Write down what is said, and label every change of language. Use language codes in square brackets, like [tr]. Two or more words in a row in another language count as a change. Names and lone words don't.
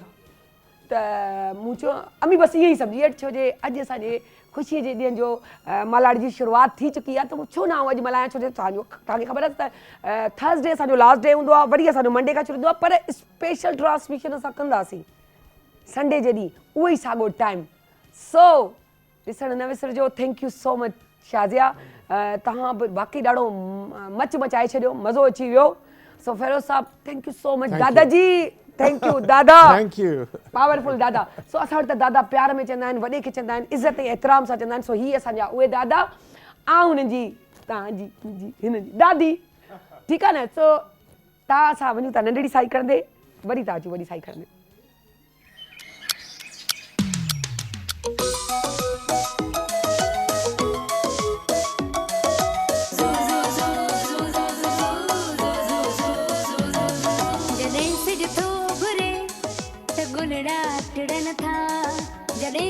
[sd] त मूं चयो अम्मी बसि ईअं ई सम्झी वठि, छो जे अॼु असांजे ख़ुशीअ जे ॾींहं जो मल्हाड़ी जी शुरूआति थी चुकी आहे, त मूं छो न आऊं अॼु मल्हायां, छो जो तव्हांखे ख़बर आहे त थर्सडे असांजो [en] last day [sd] हूंदो आहे, वरी असांजो मंडे खां शुरू हूंदो आहे, पर [en] special transmission [sd] असां कंदासीं संडे जे ॾींहुं उहो ई साॻियो टाइम। सो ॾिसणु न विसरिजो। [en] thank you so much [sd] शाज़िया, तव्हां बि बाक़ी ॾाढो मचाए छॾियो, मज़ो अची वियो। सो फ़िरोज़ साहब [en] thank you so much. [sd] दादाजी [en] thank you [sd] दादा, [en] thank you, [sd] पावरफुल दादा। सो असां वटि त दादा प्यार में चवंदा आहिनि, वॾे खे चवंदा आहिनि, इज़त ऐं एतिराम सां चवंदा आहिनि। सो हीअ असांजा उहे दादा, ऐं हुननि जी तव्हांजी हिन जी दादी, ठीकु आहे न। सो तव्हां असां वञूं था नंढड़ी साई कंदे, वरी तव्हां अचो वॾी साई कंदे। जॾहिं सिज थो घुरे त गुलड़ा टिड़न था, जॾहिं